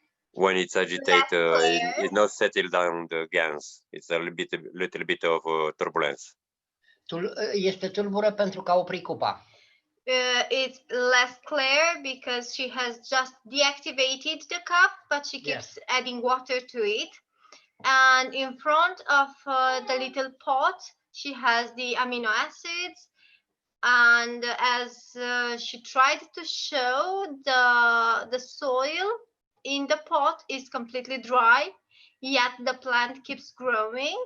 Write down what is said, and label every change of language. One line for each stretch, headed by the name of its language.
English: When it's agitated, it's not settled down the gas. It's a little bit of turbulence.
Romanian: Este tulbură pentru că a oprit cupa.
English: It's less clear because she has just deactivated the cup, but she keeps adding water to it. And in front of the little pot, she has the amino acids. And as she tried to show, the soil in the pot is completely dry, yet the plant keeps growing.